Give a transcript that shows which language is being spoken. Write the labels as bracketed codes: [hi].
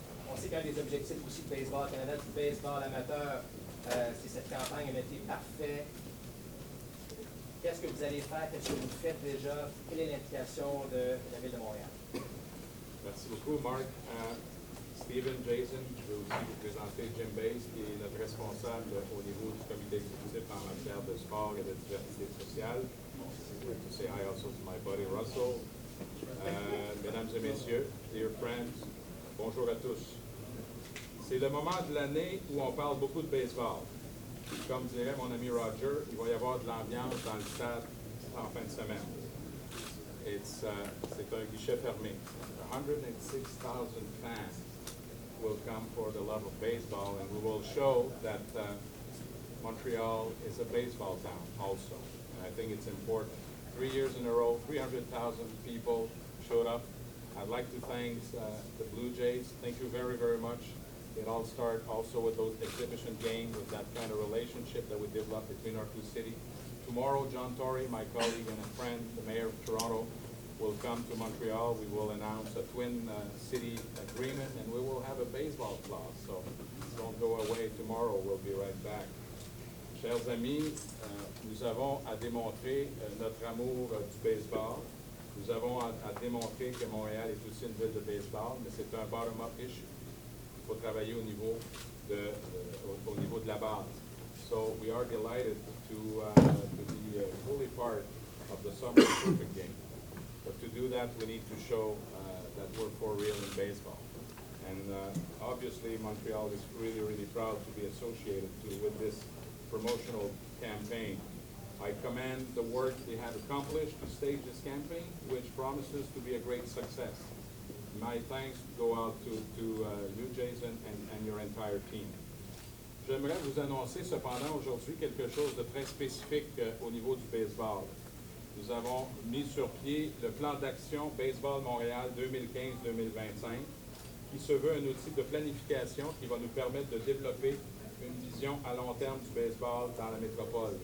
[fr] On sait qu'un des objectifs aussi de Baseball Canada, du baseball amateur, c'est cette campagne, elle a été parfaite. Qu'est-ce que vous allez faire? Qu'est-ce que vous faites déjà? Quelle est l'implication de la Ville de Montréal? Merci beaucoup, Marc. Steven, Jason, je veux aussi vous présenter Jim Bass, qui est notre responsable au niveau du comité exécutif en matière de sport et de diversité sociale. [en] To say hi also to my buddy Russell. [fr] Mesdames et messieurs, [en] dear friends, [fr] bonjour à tous. C'est le moment de l'année où on parle beaucoup de baseball. Comme dirait mon ami Roger, il va y avoir de l'ambiance dans le stade en fin de semaine. C'est un guichet fermé. [en] 106,000 fans will come for the love of baseball, and we will show that Montreal is a baseball town also. And I think it's important. 3 years in a row, 300,000 people showed up. I'd like to thank the Blue Jays. Thank you very, very much. It all started also with those exhibition games, with that kind of relationship that we developed between our two cities. Tomorrow, John Tory, my colleague and a friend, the mayor of Toronto, will come to Montreal. We will announce a twin city agreement, and we will have a baseball clause. So don't go away tomorrow. We'll be right back. [fr] Chers amis, nous avons à démontrer notre amour du baseball. Nous avons à démontrer que Montréal est aussi une ville de baseball, mais c'est un [en] bottom-up issue. [fr] Il faut travailler au niveau de la base. [en] So we are delighted to be fully part of the Summer Olympic game. But to do that, we need to show that we're for real in baseball. And obviously, Montreal is really, really proud to be associated with this promotional campaign. I commend the work they have accomplished to stage this campaign, which promises to be a great success. My thanks go out to you, Jason, and your entire team. [fr] J'aimerais vous annoncer cependant aujourd'hui quelque chose de très spécifique au niveau du baseball. Nous avons mis sur pied le plan d'action Baseball Montréal 2015-2025, qui se veut un outil de planification qui va nous permettre de développer une vision à long terme du baseball dans la métropole.